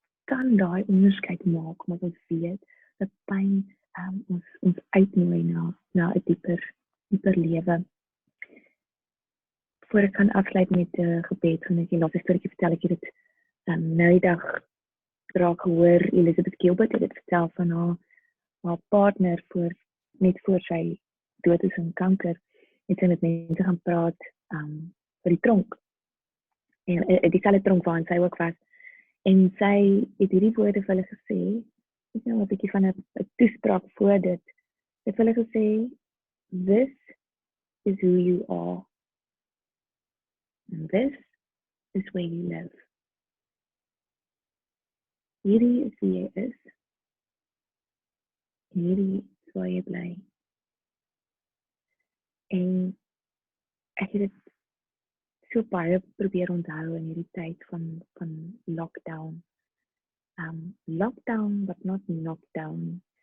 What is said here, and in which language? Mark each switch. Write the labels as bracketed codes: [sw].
[af] kan daai onderskeid maak, omdat ons weet dat pyn ons uitnooi na 'n dieper lewe. Voor ek kan afsluit met 'n gebed, gaan ek die laaste storie vertel. Ek het dit nou die dag raak gehoor. Elizabeth Gilbert het dit vertel van haar partner net voor sy dood is aan kanker. Het sy met mense gaan praat vir die tronk. En dieselfde tronk waarin sy ook was. En sy het hierdie woorde vir hulle gesê, ek nou 'n bietjie van 'n toespraak voor dit. Sy het vir hulle gesê, [en] "This is who you are. And this is where you live." [af] Hierdie is wie jy is. En hierdie is waar jy bly. En ek het dit so baie probeer onthou in hierdie tyd van lockdown. [en] Lockdown, but not knockdown.